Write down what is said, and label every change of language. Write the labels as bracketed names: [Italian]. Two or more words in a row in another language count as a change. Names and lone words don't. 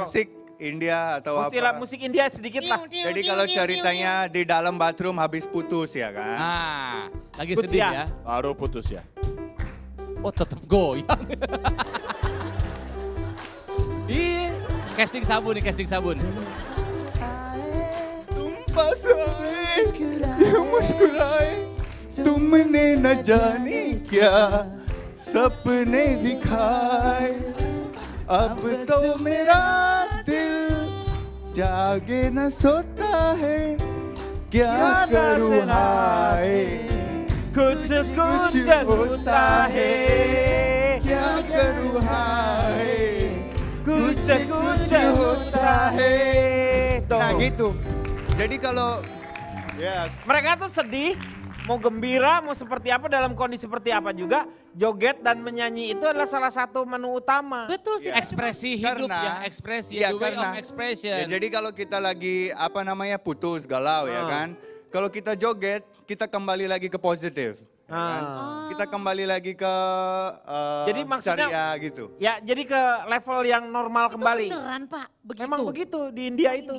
[Indonesian] musik India atau apa. musik India sedikit lah. Jadi kalau ceritanya di dalam bathroom habis putus ya kan. Ah, lagi Putus sedih ya. ya. Baru putus ya. Oh tetap goyang. Iya, casting sabun nih, casting sabun. [Hindi] तुम पास आए यूं मुस्कुराए तुमने न जाने क्या सपने दिखाए अब तो मेरा दिल जागे न सोता है क्या करूँ हाय Kuch कुछ होता है क्या करूँ हाय कुछ होता है. [Indonesian] Nah gitu. Jadi kalau ya Mereka tuh sedih, mau gembira, mau seperti apa dalam kondisi seperti apa juga, joget dan menyanyi itu adalah salah satu menu utama. Betul sih. Ekspresi hidup Karena- ya, ekspresi, Ya, [English] the way [Indonesian] karena- [English] of expression. [Indonesian] ya, jadi kalau kita lagi putus galau ya kan. Kalau kita joget, kita kembali lagi ke positif. Ya kan? Kita kembali lagi ke Jadi maksudnya- syariah gitu. Ya jadi ke level yang normal kembali. Beneran Pak, begitu. Memang begitu di India itu.